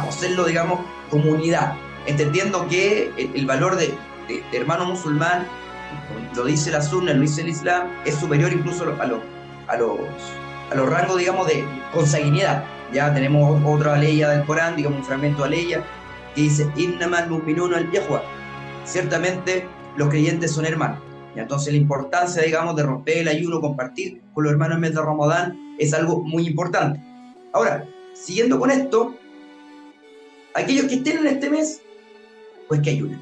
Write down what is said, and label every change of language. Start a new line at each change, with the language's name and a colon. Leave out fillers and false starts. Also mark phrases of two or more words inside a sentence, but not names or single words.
Spanish: O hacerlo, digamos, comunidad, entendiendo que el valor de hermano musulmán, lo dice la sunna, lo dice el Islam, es superior incluso a los rangos, digamos, de consanguinidad. Ya tenemos otra ley del Corán, digamos, un fragmento de ley que dice,
Arabic: إنما المؤمنون إخوة,
Spanish: ciertamente los creyentes son hermanos. Y entonces la importancia, digamos, de romper el ayuno, compartir con los hermanos en mes de Ramadán, es algo muy importante. Ahora, siguiendo con esto, aquellos que estén en este mes, pues que ayunen.